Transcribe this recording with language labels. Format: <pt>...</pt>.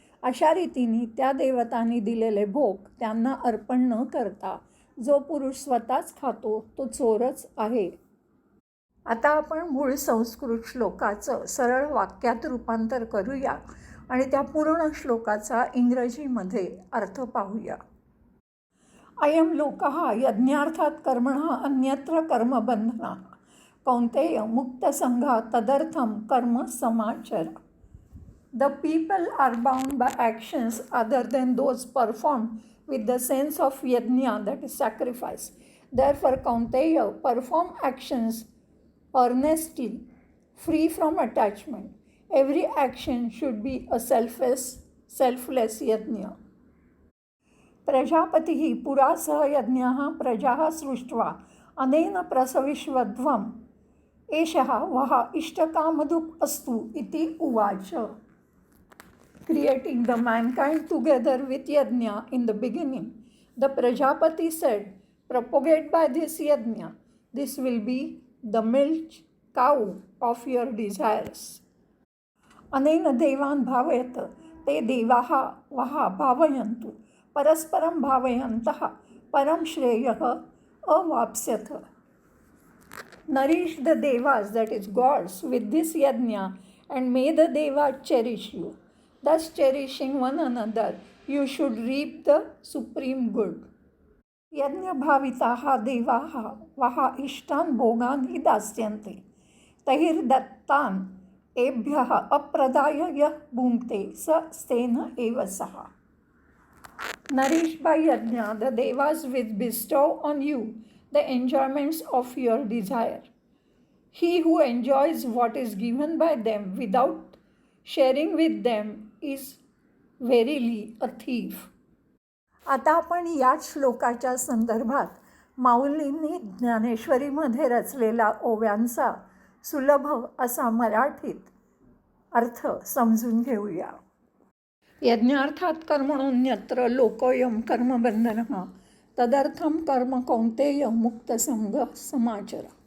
<mr>अशा रीतीने त्या देवतांनी दिलेले भोग त्यांना अर्पण न करता जो पुरुष स्वतःच खातो तो चोरच आहे. आता आपण मूळ संस्कृत श्लोकाचं सरळ वाक्यात रूपांतर करूया आणि त्या पूर्ण श्लोकाचा इंग्रजीमध्ये अर्थ पाहूया.</mr> <sa>अयं लोकः यज्ञार्थात कर्मणः अन्यत्र कर्मबन्धनः कौन्तेय मुक्तसंघः तदर्थं कर्म समाचर.</sa> <en>The people are bound by actions other than those performed with the sense of yajna, that is sacrifice. Therefore, Kaunteya, perform actions earnestly, free from attachment. Every action should be a selfless yajna.</en> <sa>प्रजापतिः पुरा सह यज्ञः प्रजाः सृष्ट्वा अनेन प्रसविष्वध्वम् एषः वः इष्टकामधुक् अस्तु इति उवाच.</sa> <en>Creating the mankind together with yajna in the beginning, the Prajapati said, propagate by this yajna. This will be the milk cow of your desires.</en> <sa>अनेन देवान् भावयत ते देवाः वः भावयन्तु परस्परं भावयन्तः परं श्रेयः अवाप्स्यथ.</sa> <en>Nourish the devas, that is gods, with this yajna and may the devas cherish you. Thus cherishing one another, you should reap the supreme good.</en> <sa>यज्ञ भाविताः देवाः वः इष्टान् भोगान् हि दास्यन्ते तैर्दत्तान् एभ्यः अप्रदाय यः भुङ्क्ते स स्तेन एव सः.</sa> <en>Nourished by yajna, the devas will bestow on you the enjoyments of your desire. He who enjoys what is given by them without sharing with them is verily a thief.</en> <mr>आता आपण याच श्लोकाच्या संदर्भात माऊलींनी ज्ञानेश्वरीमध्ये रचलेला ओव्यांचा सुलभ असा मराठीत अर्थ समजून घेऊया.</mr> <sa>यज्ञार्थात कर्मणोऽन्यत्र लोकोऽयं कर्मबन्धनः तदर्थं कर्म कौन्तेय मुक्तसंघः समाचर.</sa>